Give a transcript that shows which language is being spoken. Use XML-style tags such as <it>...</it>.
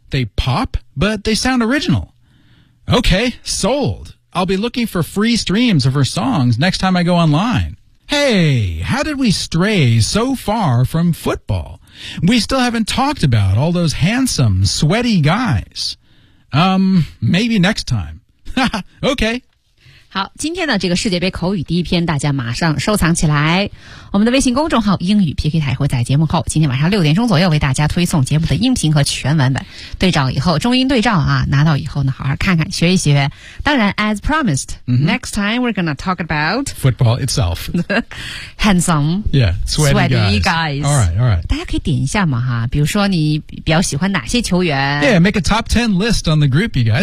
<en>They pop, but they sound original. Okay, sold. I'll be looking for free streams of her songs next time I go online. Hey, how did we stray so far from football? We still haven't talked about all those handsome, sweaty guys. Maybe next time. Okay.</en> <zh>好，今天的这个世界杯口语第一篇大家马上收藏起来。我们的微信公众号英语 PK 台会在节目后今天晚上6点钟左右为大家推送节目的音频和全文本。对照以后中英对照啊，拿到以后呢好好看看学一学。</zh> <en>当然 as promised,、mm-hmm. next time we're gonna talk about football itself. Handsome. Yeah, sweaty guys. All right.</en> <zh>大家可以点一下嘛哈，比如说你比较喜欢哪些球员。</zh> <en>Yeah, make a top 10 list on the group, you guys.</en>